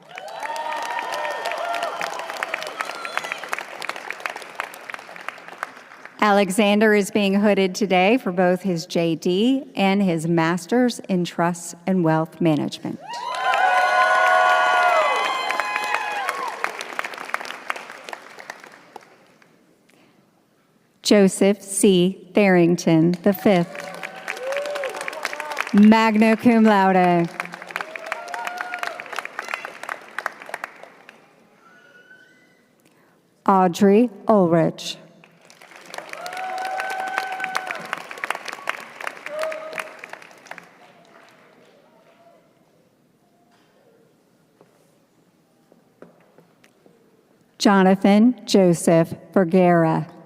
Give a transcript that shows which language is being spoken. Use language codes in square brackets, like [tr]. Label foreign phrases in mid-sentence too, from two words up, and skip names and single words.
[en] Alexander is being hooded today for both his JD and his Master's in Trust and Wealth Management. Joseph C. [la] Tharrington, V, magna cum laude. [en] Audrey Ulrich. Jonathan Joseph Vergara.